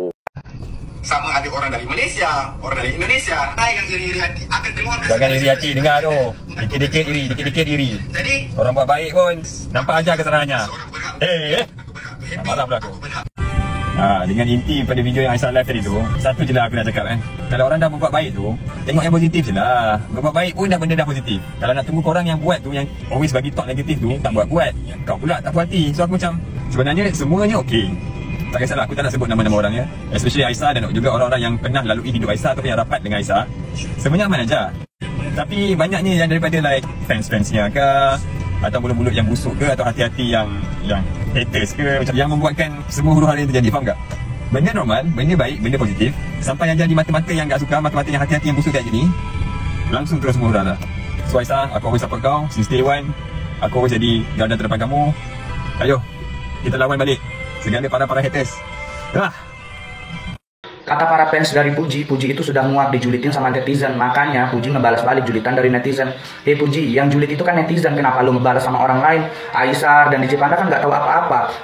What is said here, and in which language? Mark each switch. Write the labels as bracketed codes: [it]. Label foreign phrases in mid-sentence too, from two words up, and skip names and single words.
[ms] Sama ada orang dari Malaysia, orang dari Indonesia, yang iri hati akan keluar. Jangan iri hati, dengar tu. Dikit-dikit iri. Jadi orang buat baik pun nampak aja kesenangannya. Marah pula aku. Dengan inti pada video yang Aisyah live tadi tu, satu je lah aku nak cakap kan. Kalau orang dah berbuat baik tu, tengok yang positif je lah. Berbuat baik pun benda dah positif. Kalau nak tunggu korang yang buat tu, yang always bagi talk negatif tu, tak buat. Kau pula tak puas hati. So aku macam, sebenarnya semuanya okey. Tak kisahlah, aku tak nak sebut nama-nama orang ya. Especially Aisyah dan juga orang-orang yang pernah lalui hidup Aisyah ataupun yang rapat dengan Aisyah. Sebenarnya aman aja. Tapi banyaknya yang daripada like fans-fansnya ke, atau mulut-mulut yang busuk ke, atau hati-hati yang haters ke, macam yang membuatkan semua huru-hara yang terjadi, faham tak? Benda normal, benda baik, benda positif. Sampai yang jadi mata-mata yang tak suka, mata-mata yang hati-hati yang busuk [id] kayak gini, [ms] langsung terus semua huru-hara. So Aisyah, aku always support kau, [en] since day one. [ms] Aku always jadi garda terdepan kamu. Ayo, kita lawan balik segala para haters. [id] Kata para fans dari Puji itu sudah muak dijulitin sama netizen. Makanya Puji ngebalas balik julitan dari netizen. Hei Puji, yang julit itu kan netizen. Kenapa lu ngebalas sama orang lain? Aisyah dan DJ Panda kan nggak tahu apa-apa.